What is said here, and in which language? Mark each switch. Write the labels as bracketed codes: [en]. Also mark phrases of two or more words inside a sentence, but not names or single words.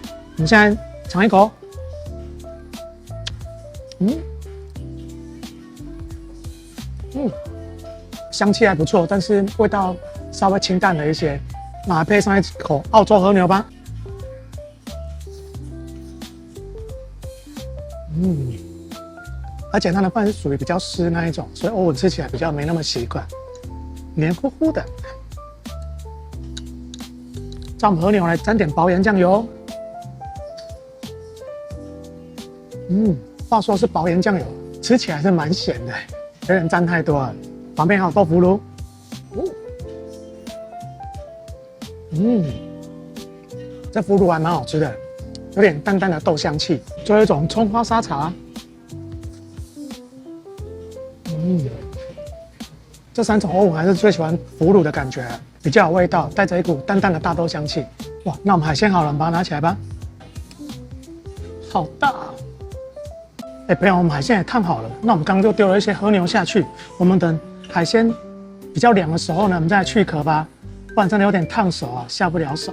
[zh] 我們現在嘗一口，香氣還不錯，但是味道稍微清淡了一些。那配上一口澳洲和牛吧。而且它的飯是屬於比較濕那一種，所以偶爾吃起來比較沒那麼習慣，黏糊糊的。让我們和牛來沾點薄鹽醬油。話說是薄鹽醬油，吃起來是蠻鹹的，有點沾太多了。旁邊還有豆腐乳。這腐乳還蠻好吃的，有點淡淡的豆香氣，就有一種蔥花沙茶。這3種我還是最喜歡腐乳的感覺，比較有味道，帶着一股淡淡的大豆香氣。哇，那我們海鮮好了，我們把它拿起來吧。好大啊！朋友，我們海鮮也燙好了，那我們剛剛就丟了一些和牛下去，我們等海鮮比較涼的時候呢，我們再來去殼吧，不然真的有點燙手啊，下不了手。